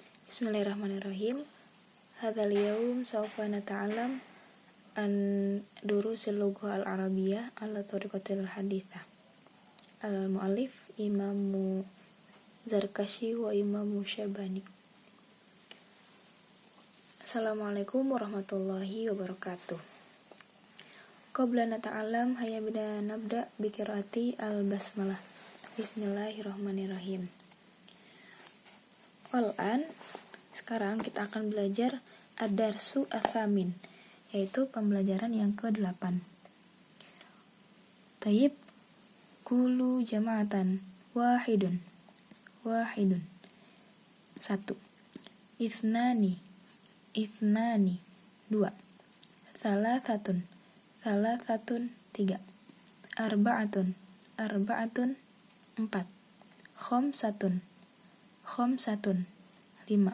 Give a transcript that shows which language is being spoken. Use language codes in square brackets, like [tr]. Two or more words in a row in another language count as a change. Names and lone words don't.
[ar] بسم الله الرحمن الرحيم. هذا اليوم سوف نتعلم عن دروس اللغة العربية على الطريقة الحديثة. المؤلف الإمام الزركشي و الإمام الشيباني. السلام عليكم ورحمة الله وبركاته. قبل نتعلم هيا بنا نبدأ بقراءة البسملة. بسم الله الرحمن الرحيم. Al-an, [id] sekarang kita akan belajar [ar] الدرس الثامن, [id] yaitu pembelajaran yang ke-8. [ar] Tayyib, كل جماعة واحد. 1. Ithnani 2. Salasatun 3. أربعة 4. خمسة 5.